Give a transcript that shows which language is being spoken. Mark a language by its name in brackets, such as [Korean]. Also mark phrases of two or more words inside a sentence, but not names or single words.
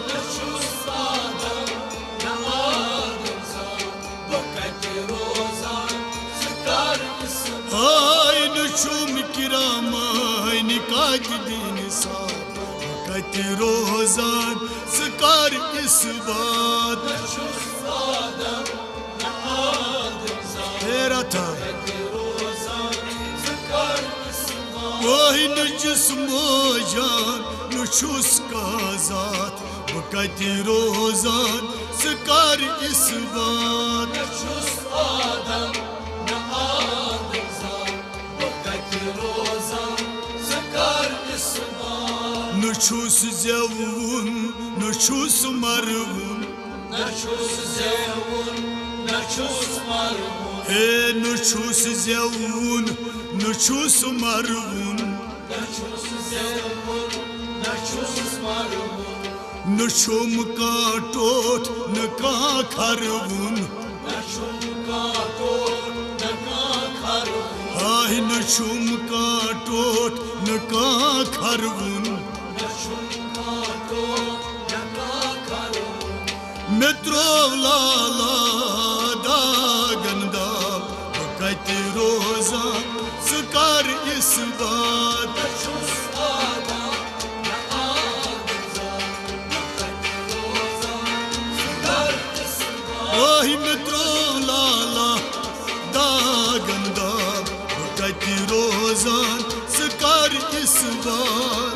[Kashmiri] नशुस आदम न आदम वक़्त रोजान सकार इसबात हाय नशुम किरामीन कातिबीन हिसाब कति रोजान सकार इसबात नशुस आदम न आदम [Hindi] तेरा था [Kashmiri] रोजान सकार इसबात वही न जिस्मो जान नुशुस का ज़ात कति रोजान सकार इसबात नशुस आदम न आदम वक़्त रोजान सकार इसबात नुशुस ज़ेवुन नुशुस मरवुन नशुस ज़ेवुन नशुस मरवुन हे नुशुस ज़ेवुन नुशुस मरवुन नशुस ज़ेवुन नशुस मरवुन नुशुम का टोट न का खरवुन नशुम का तोड़ नका खरवुन हाय नुशुम का टोट न का खरवुन नशुम का तोड़ नका खरवुन मित्रो लाला दागंदा कति रोजा सकार इसबात नशुस आदम न आदम वक़्त रोजान सकार इसबात वही मित्रो लाला दागंदा कति रोजा सकार इसबात